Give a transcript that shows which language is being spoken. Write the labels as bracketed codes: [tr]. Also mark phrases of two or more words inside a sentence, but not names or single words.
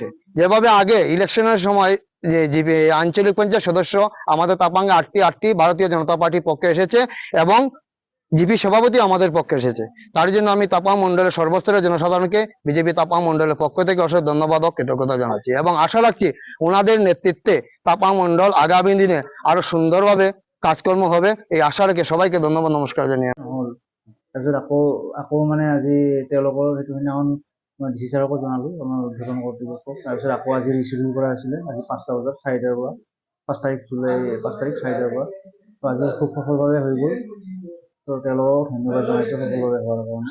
[bn] যেভাবে আগে ইলেকশনের সময় যে জিপি আঞ্চলিক পঞ্চায়েত সদস্য আমাদের তাপাঙ্গে 8টি ভারতীয় জনতা পার্টির পক্ষে এসেছে, এবং জিপি সভাপতি আমাদের পক্ষে এসেছে। তার জন্য আমি তাপাং মন্ডলের সর্বস্তরের জনসাধারণকে বিজেপি তাপাং মন্ডলের পক্ষ থেকে অশেষ ধন্যবাদ ও কৃতজ্ঞতা জানাচ্ছি, এবং আশা রাখছি ওনাদের নেতৃত্বে তাপাং মন্ডল আগামী দিনে আরো সুন্দরভাবে কাজকর্ম হবে, এই আশা রেখে সবাইকে ধন্যবাদ নমস্কার জানিয়ে [as] তাৰপিছত আকৌ মানে আজি তেওঁলোকৰ সেইটো সেইদিনাখন মই ডিচি ছাৰকো জনালোঁ, আমাৰ উদ্বোধন কৰ্তৃপক্ষক। তাৰপিছত আকৌ আজি ৰিচিডিউল কৰা হৈছিলে, আজি 5টা বজাত 4টাৰ পৰা 5 তাৰিখ জুলাই 5 তাৰিখ 4টাৰ পৰা। তো আজি খুব সফলভাৱে হৈ গ'ল। তো তেওঁলোকক ধন্যবাদ জনাইছোঁ সফলভাৱে হোৱাৰ কাৰণে।